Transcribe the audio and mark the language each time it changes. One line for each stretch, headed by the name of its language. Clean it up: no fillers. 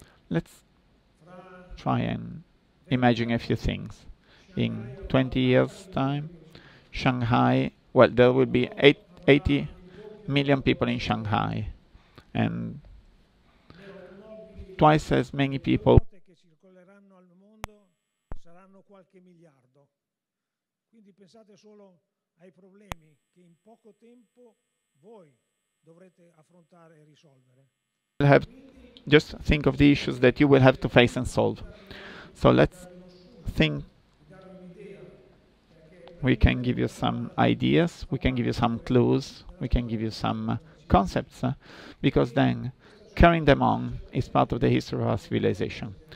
English: Let's try and imagine a few things. In 20 years' time, Shanghai, well, there will be 80 million people in Shanghai, and twice as many people
Italian: qualche miliardo. Quindi pensate solo ai problemi che in poco tempo voi dovrete affrontare e risolvere.
English: Just think of the issues that you will have to face and solve. So let's think. We can give you some ideas, we can give you some clues, we can give you some concepts, because then carrying them on is part of the history of our civilization.